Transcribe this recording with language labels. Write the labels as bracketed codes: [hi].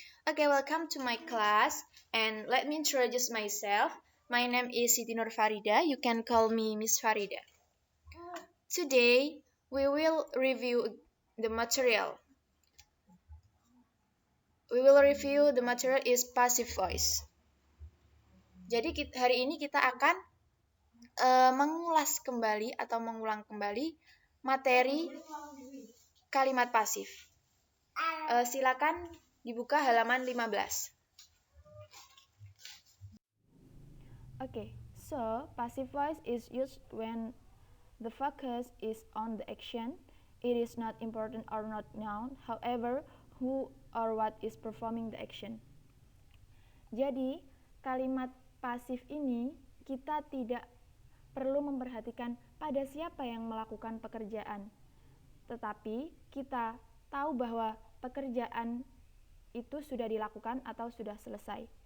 [en] Okay, welcome to my class, and let me introduce myself. My name is Siti Nur Farida. You can call me Miss Farida. Today, we will review the material. The material is passive voice. [id] Jadi hari ini kita akan mengulang kembali materi kalimat pasif. Silakan dibuka halaman 15. [en] Okay, so passive voice is used when the focus is on the action. It is not important or not known, however, who or what is performing the action. [id] Jadi, kalimat pasif ini kita tidak perlu memperhatikan pada siapa yang melakukan pekerjaan. Tetapi kita tahu bahwa pekerjaan itu sudah dilakukan atau sudah selesai.